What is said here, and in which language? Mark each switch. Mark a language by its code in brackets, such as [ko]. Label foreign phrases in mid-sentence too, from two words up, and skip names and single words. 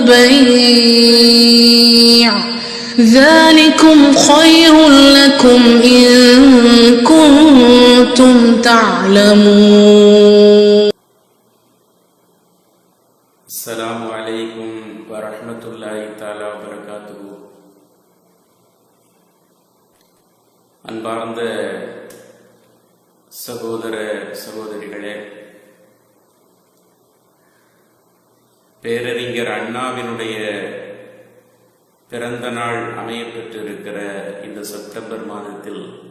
[ar] البيع ذلكم خير لكم إن كنتم تعلمون. السلام عليكم ورحمة الله تعالى وبركاته. [ta] அன்பார்ந்த சகோதர சகோதரிகளே, பேரறிஞர் அண்ணாவினுடைய பிறந்த நாள் அமையப்பெற்றிருக்கிற இந்த செப்டம்பர் மாதத்தில்